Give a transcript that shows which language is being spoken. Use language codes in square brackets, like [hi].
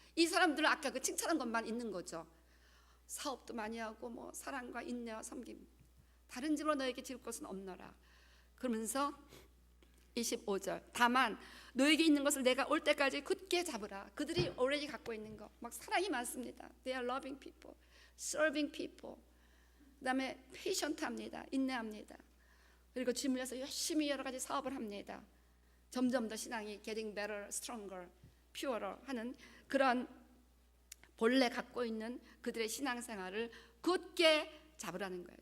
[ko] 이 사람들은 아까 그 칭찬한 것만 있는 거죠. 사업도 많이 하고 뭐 사랑과 인내와 섬김 다른 집으로 너에게 지울 것은 없노라. 그러면서 25절 다만 너에게 있는 것을 내가 올 때까지 굳게 잡으라. 그들이 already 갖고 있는 거 막 사랑이 많습니다. [en] They are loving people, serving people. [ko] 그 다음에 patient합니다. 인내합니다. 그리고 주님을 위해서 열심히 여러 가지 사업을 합니다. 점점 더 신앙이 [en] getting better, stronger, purer [ko] 하는 그런 본래 갖고 있는 그들의 신앙생활을 굳게 잡으라는 거예요.